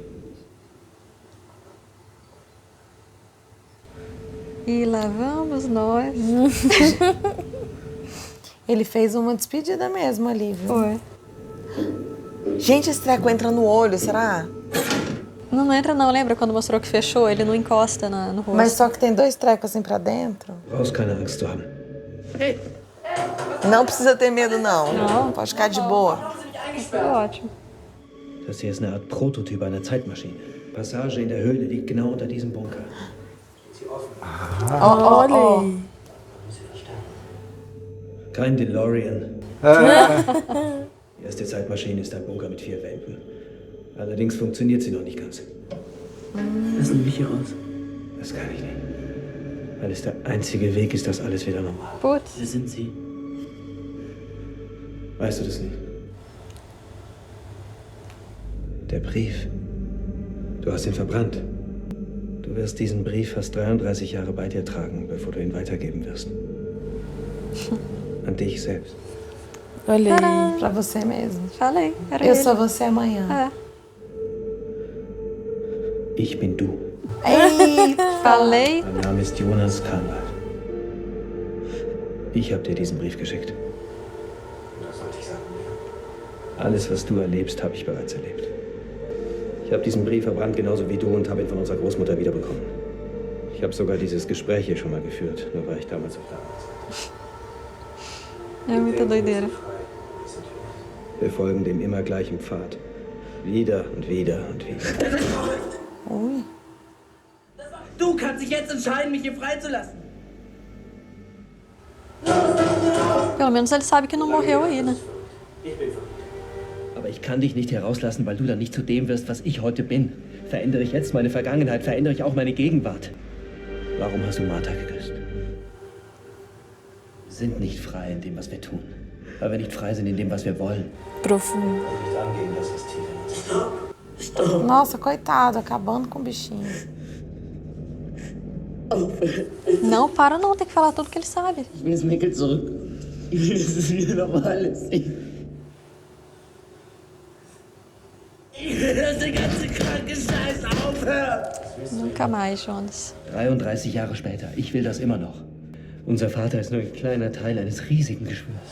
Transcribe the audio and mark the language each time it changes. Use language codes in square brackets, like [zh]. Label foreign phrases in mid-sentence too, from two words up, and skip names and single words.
[pt] E lá vamos nós. Ele fez uma despedida mesmo ali, viu? Foi. Gente, esse treco entra no olho, será? Não entra não, lembra quando mostrou que fechou? Ele não encosta no rosto. Mas só que tem 2 trecos assim pra dentro. [de] Brauchst keine Angst zu haben. [pt] Não precisa ter medo, não. Não. Pode ficar de boa. Foi ótimo. [de] Das hier ist eine Art Prototyp einer Zeitmaschine. Passage in der Höhle liegt genau unter diesem Bunker. [pt] Olha aí. [de] Kein DeLorean. Die erste Zeitmaschine ist ein Bunker mit 4 Wänden. Allerdings funktioniert sie noch nicht ganz. Lassen Sie mich hier raus. Das kann ich nicht. Weil es der einzige Weg ist, dass alles wieder normal. [pt] Putz. [de] Wer sind Sie? Weißt du das nicht? Der Brief. Du hast ihn verbrannt. Du wirst diesen Brief fast 33 Jahre bei dir tragen, bevor du ihn weitergeben wirst. An dich selbst. [pt] Olha aí. Pra você mesmo. Falei, era Eu ele. sou você amanhã. É. [de] Ich bin du. [pt] Eita. Falei. [de] Mein Name ist Jonas Kahnwald. Ich habe dir diesen Brief geschickt. Was sollte ich sagen? Alles, was du erlebst, habe ich bereits erlebt. Ich habe diesen Brief verbrannt, genauso wie du, und habe ihn von unserer Großmutter wiederbekommen. Ich habe sogar dieses Gespräch hier schon mal geführt, nur war ich damals auf der anderen Seite. [pt] É muita doideira. [de] Wir folgen dem immer gleichen Pfad. Wieder und wieder und wieder. [pt] Ui. [de] Du kannst dich jetzt entscheiden, mich hier freizulassen. [pt] Pelo menos ele sabe que não morreu aí, né? [de] Aber ich kann dich nicht herauslassen, weil du dann nicht zu dem wirst, was ich heute bin. Verändere ich jetzt meine Vergangenheit, verändere ich auch meine Gegenwart. Warum hast du Martha geküsst? Wir sind nicht frei in dem, was wir tun. Weil wir nicht frei sind in dem, was wir wollen. [pt] Profundo. [de] Nicht angehen, das ist tief in uns. [pt] Nossa, coitado, acabando com o bichinho. Não, para não, tem que falar tudo que ele sabe. [de] Ich will das Mikkel zurück. Ich will, dass es wieder normal ist. Ich will, dass der ganze kranke Scheiß aufhört. [pt] Nunca mais, Jonas. [de] 33 Jahre später. Ich will das immer noch. Unser Vater ist nur ein kleiner Teil eines riesigen Geschwürs.